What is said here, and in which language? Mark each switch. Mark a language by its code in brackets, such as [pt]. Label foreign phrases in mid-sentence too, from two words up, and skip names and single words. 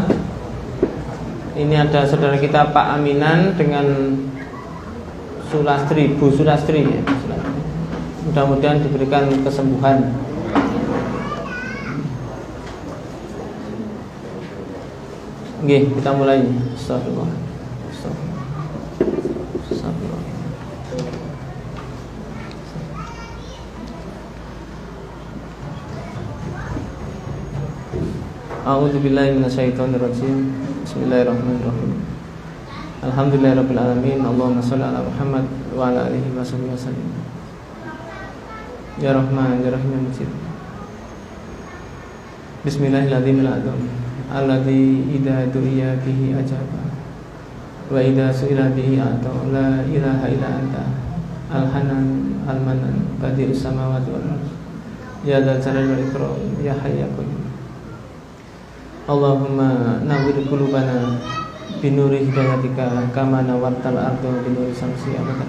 [id] Ini ada saudara kita Pak Aminan dengan Sulastri, Bu Sulastri ya. Mudah-mudahan diberikan kesembuhan. Oke, kita mulai. Astagfirullah. [ar] Astagfirullah. أعوذ بالله من الشيطان الرجيم. بسم الله الرحمن الرحيم الحمد لله رب العالمين. اللهم صل على محمد وعلى آله وسلم. يا رحمن يا رحيم يا مجيب. Bismillahirrahmanirrahim. الذي إذا دعي به أجاب وإذا سئل به أعطى. لا إله إلا أنت الحنان المنان بديع السماوات والأرض. يا ذا الجلال والإكرام يا حي يا قيوم اللهم نور قلوبنا بنور هدايتك كما نورت الأرض بنور شمس أبدا.